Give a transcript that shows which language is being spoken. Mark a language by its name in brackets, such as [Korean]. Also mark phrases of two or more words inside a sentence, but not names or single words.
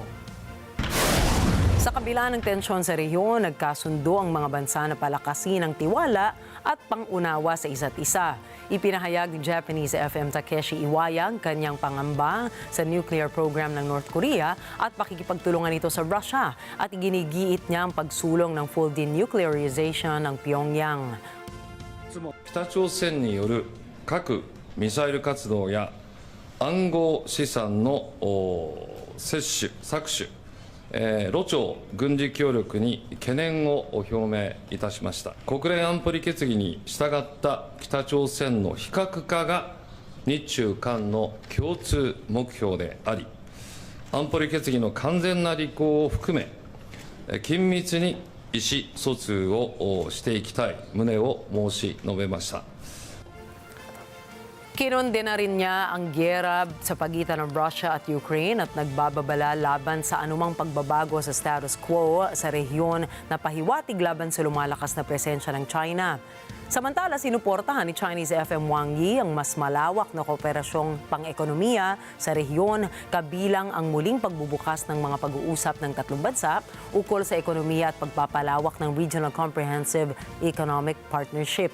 [Filipino] Sa kabila ng tensyon sa rehiyon, nagkasundo ang mga bansa na palakasin ang tiwala at pangunawa sa isa't isa. Ipinahayag ni [English] Japanese FM [Filipino] Takeshi Iwaya ang kanyang pangamba sa [English] nuclear program [Filipino] ng North Korea at pakikipagtulungan ito sa Russia at iginigiit niya ang pagsulong ng [English] full denuclearization [Filipino] ng Pyongyang. [Japanese] 北朝鮮による核・ミサイル活動や暗号資産の摂取・搾取、露朝軍事協力に懸念を表明いたしました。国連安保理決議に従った北朝鮮の非核化が日中韓の共通目標であり、安保理決議の完全な履行を含め、緊密に意思疎通をしていきたい旨を申し述べました。 [Filipino] Kinondena rin niya ang giyera sa pagitan ng Russia at Ukraine at nagbababala laban sa anumang pagbabago sa [Latin] status quo [Filipino] sa rehiyon na pahiwatig laban sa lumalakas na presensya ng China. Samantala, sinuportahan ni [English] Chinese FM [Filipino] Wang Yi ang mas malawak na kooperasyong pang-ekonomiya sa rehiyon kabilang ang muling pagbubukas ng mga pag-uusap ng tatlong bansa ukol sa ekonomiya at pagpapalawak ng Regional Comprehensive Economic Partnership.